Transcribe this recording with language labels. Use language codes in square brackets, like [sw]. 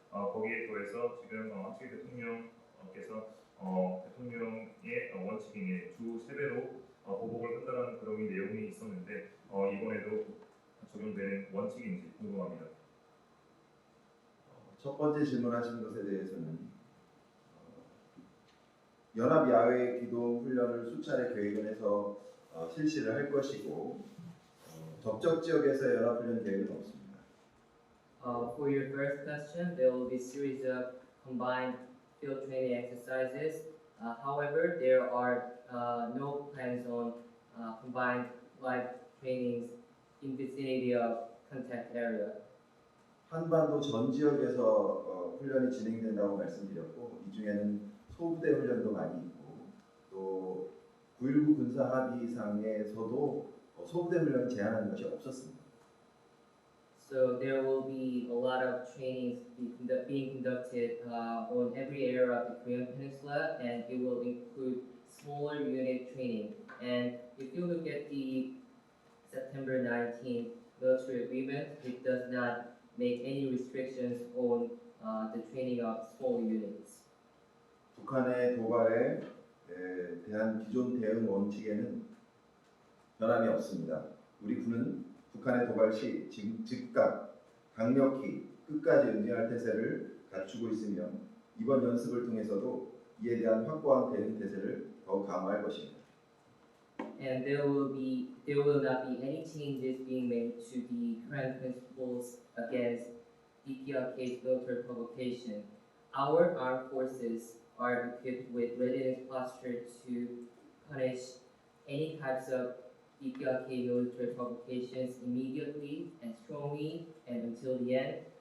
[ko] 거기에 더해서 지금 한측 대통령께서 대통령의 원칙인 주 3배로 보복을 한다는 그런 내용이 있었는데 이번에도 적용되는 원칙인지 궁금합니다. 첫 번째 질문하신 것에 대해서는 연합 야외 기동 훈련을 수차례 계획을 해서 실시를 할 것이고 접촉 지역에서 연합 훈련 계획은 없습니다. [en] For your first question, there will be series of combined field training exercises. However, there are no plans on combined live trainings in vicinity of contact area. [ko] 한반도 전 지역에서 훈련이 진행된다고 말씀드렸고 이 중에는 소부대 훈련도 많이 있고 또 9.19 군사 합의상에서도 소부대 훈련을 제한하는 것이 없었습니다. [en] So there will be a lot of trainings being conducted on every area of the Korean Peninsula, and it will include smaller unit training. And if you look at the September 19th military agreement, it does not make any restrictions on the training of small units. [ko] 북한의 도발에 대한 기존 대응 원칙에는 변함이 없습니다. 우리 군은 북한의 도발 시 즉각 강력히 끝까지 응징할 태세를 갖추고 있으며 이번 연습을 통해서도 이에 대한 확고한 대응 태세를 더욱 강화할 것입니다. [en] And there will not be any changes being made to the current principles against DPRK's military provocation. Our armed forces are equipped with readiness posture to punish any types of DPRK military provocations immediately and strongly and until the end.